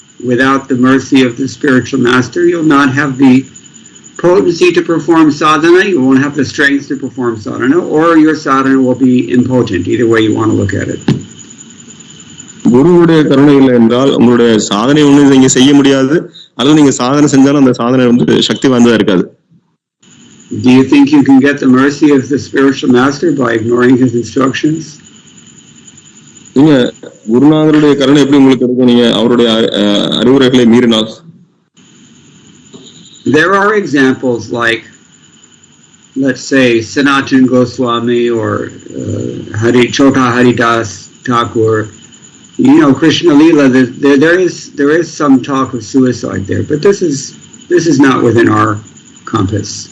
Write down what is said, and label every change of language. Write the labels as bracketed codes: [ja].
[en] Without the mercy of the spiritual master, you'll not have the potency to perform sadhana, you won't have the strength to perform sadhana, or your sadhana will be impotent, either way you want to look at it. [ta] குருவுடைய கருணை இல்லை என்றால் உங்களுடைய சாதனை ஒண்ணு நீங்க செய்ய முடியாது, அல்லது நீங்க சாதனை செஞ்சாலும் அந்த சாதனை சக்தி வாய்ந்ததா இருக்காது. [en] Do you think you can get the mercy of the spiritual master by ignoring his instructions? [ta] நீங்க குருநாதருடைய கருணை எப்படி உங்களுக்கு இருக்கும் நீங்க அவருடைய அறிவுரைகளை மீறினால்? [en] There are examples like, let's say, Sanatan Goswami or Chota Haridas Thakur. Krishna Leela, there is some talk of suicide there, but this is not within our compass.